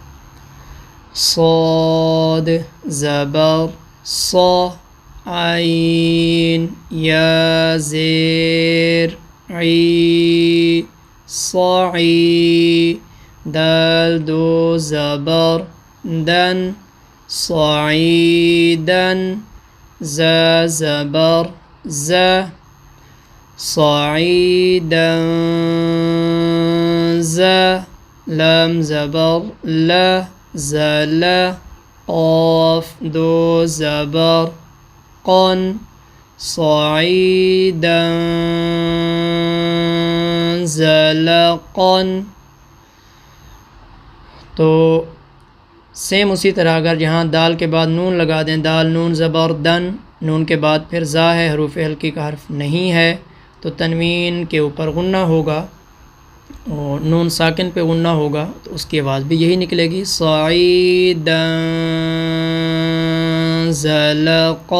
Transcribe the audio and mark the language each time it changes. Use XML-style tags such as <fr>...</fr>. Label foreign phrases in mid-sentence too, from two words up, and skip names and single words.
<ur>صاد، زبر، صا، عین، یا، زیر، عی، صاعی، دال، دو، زبر، دن، صعیدن، ز، زبر، ز، صعیدن، ز، لام، زبر، ل، زل، قاف، دو، زبر، قن،</ur> <ar>صعیدا، زلقا۔</ar> <ur>تو سیم اسی طرح اگر یہاں دال کے بعد نون لگا دیں، دال، نون، زبر، دن، نون کے بعد پھر زا ہے، حروف حلقی کا حرف نہیں ہے، تو تنوین کے اوپر غنہ ہوگا، اور نون ساکن پہ غنہ ہوگا تو اس کی آواز بھی یہی نکلے گی:</ur> <ar>صعیدا، زلقا۔</ar>